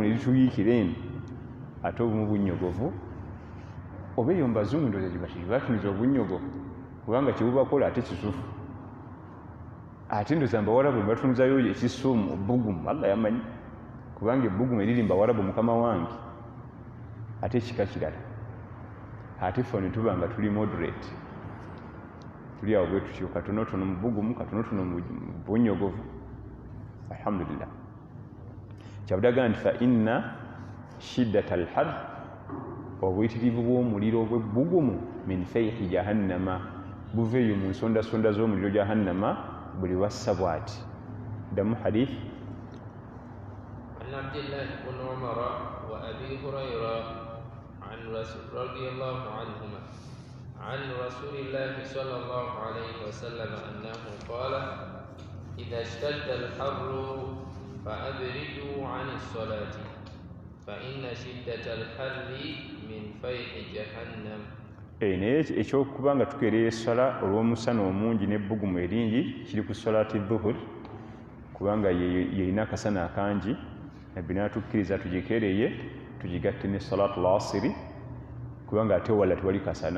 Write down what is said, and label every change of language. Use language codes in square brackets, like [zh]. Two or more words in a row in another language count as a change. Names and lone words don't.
[lg] ne lituyiikira eno ate obumu bunyogovu oba eyo mbazungu ndoza batuniza obunyogovu kubanga kyebubakola ate kisufu ate ndoza mbawalabu batunizayo ekisumu obugumu Allah yamanyi kubanga ebbugumu eriri mbawalabu mukama wange ate kika kirala ate ffe ne tuba nga tuli moderate tuli awo bwe tutyo katonotono mu bugumu katonotono mu bunyogovu alhamdulillah. Kyabudaga nti [ar] فإن شدة الحر [lg] obuyitirivu bw'omuliro bw'ebbugumu [ar] من فيح جهنم [lg] buva eyo mu nsondasonda z'omuliro jahannama buli wassa bw'ati. Ddamu hadith [ar] عن عبد الله بن عمر وأبي هريرة عن رضي الله عنهما عن رسول الله صلى الله عليه وسلم أنه قال إذا اشتد الحر فأبردوا عن الصلاة فإن شدة الحر من فيح جهنم. [lg] naye ekyokuba nga tukeerera essala olw'omusana omungi n'ebbugumu eringi kiri ku [ar] صلاة الظهر [lg] kubanga yeyina akasana akangi nabbi n'atukkiriza tugikeereye tugigatte ne [ar] صلاة العصر [lg] kubanga ate wala tewali kasana.